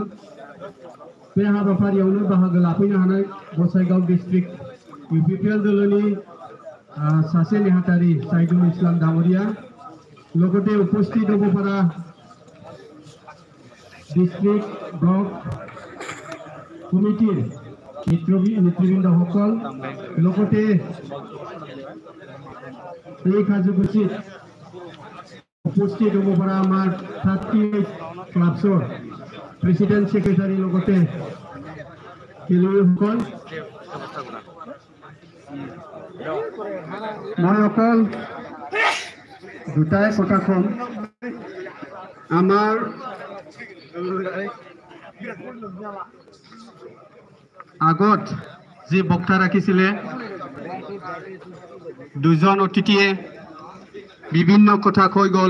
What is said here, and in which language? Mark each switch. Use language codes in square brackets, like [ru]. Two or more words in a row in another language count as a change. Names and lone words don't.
[brx] बे हाबाफारियावनो बाहागो लाफैनो हानाय गसाइगाव डिस्ट्रिक्ट UPPL दलोनि सासे नेहाथारि साइदुल इस्लाम दामरिया लोगोसे उपस्थित दबफारा [en] district block [brx] कमिटिर नेतृबृंद सकल लोगोसे [as] এই কার্যসূচীত উপস্থিত দবফারা আমার 38 ক্লাবসর [en] president secretary [as] লগতে খেলুৱৈসকল মই অকল দুটাই কথা কম। আমাৰ আগত যি বক্তা ৰাখিছিলে দুজন অতিথিয়ে বিভিন্ন কথা কৈ গ'ল।